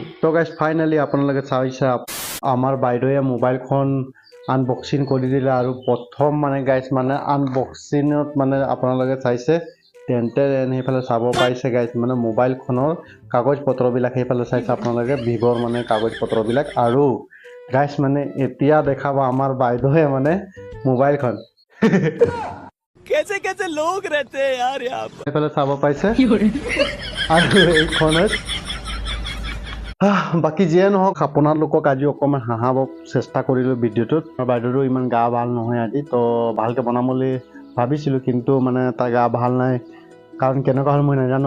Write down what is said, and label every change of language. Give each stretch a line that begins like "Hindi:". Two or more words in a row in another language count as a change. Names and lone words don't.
Assamese: তো গাইছ ফাইনেলি আপোনালোকে চাইছে আমাৰ বাইদেৱে মোবাইলখন আনবক্সিং কৰি দিলে আৰু প্ৰথম মানে গাইছ মানে আনবক্সিঙত মানে আপোনালোকে চাইছে তেন্তে সেইফালে চাব পাইছে গাইছ মানে মোবাইলখনৰ কাগজ পত্ৰবিলাক সেইফালে চাইছে আপোনালোকে, ভিভ'ৰ মানে কাগজ পত্ৰবিলাক। আৰু গাইছ মানে এতিয়া দেখাব আমাৰ বাইদেৱে মানে মোবাইলখন
Hindi: कैसे कैसे लोग रहते हैं यार यहाँ पर।
Assamese: এইফালে চাব পাইছে আৰু এইখনত বাকী যিয়ে নহওক আপোনালোকক আজি অকণমান হাঁহাব চেষ্টা কৰিলোঁ ভিডিঅ'টোত। বাইদেউৰো ইমান গা ভাল নহয় আজি, তো ভালকৈ বনাম বুলি ভাবিছিলোঁ কিন্তু মানে তাৰ গা ভাল নাই, কাৰণ কেনেকুৱা হ'ল মই নাজানো।